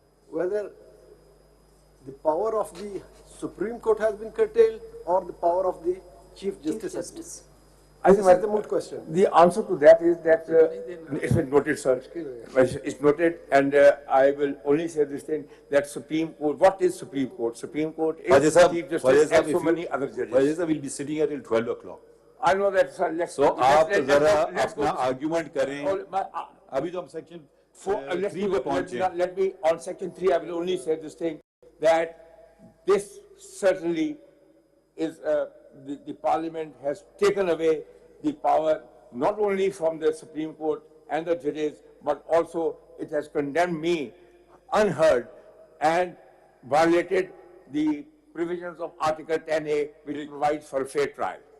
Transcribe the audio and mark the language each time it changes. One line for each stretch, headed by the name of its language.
English: Whether the power of the Supreme Court has been curtailed or the power of the Chief Justice. I think that's the moot question. The answer to that is that it's been noted, sir. It's noted, and I will only say this thing, that Supreme Court, what is Supreme Court? Supreme Court is Chief Justice and so many other judges. Khwaja will be sitting here till 12 o'clock. I know that, sir.
Urdu: So आप जरा अपना argument करें. अभी तो हम section 3 पे पहुंचे.
English: Let me, on section 3, I will only say this thing, that this certainly is the Parliament has taken away the power not only from the Supreme Court and the judges, but also it has condemned me unheard and violated the provisions of Article 10A, which provides for a fair trial.